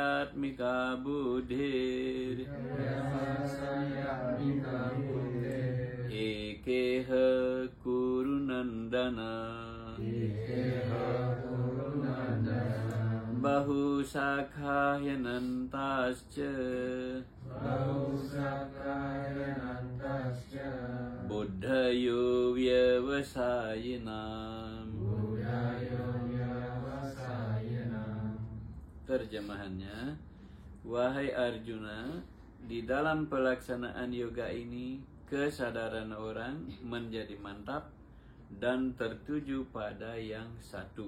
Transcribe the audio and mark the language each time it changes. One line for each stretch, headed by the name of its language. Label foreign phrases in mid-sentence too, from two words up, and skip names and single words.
Sanskrit: mika buddhir ekeha kurunandana bahu sakhayanantascha buddhayo vyavasayinam.
Indonesian: Terjemahannya, wahai Arjuna, di dalam pelaksanaan yoga ini kesadaran orang menjadi mantap dan tertuju pada yang satu.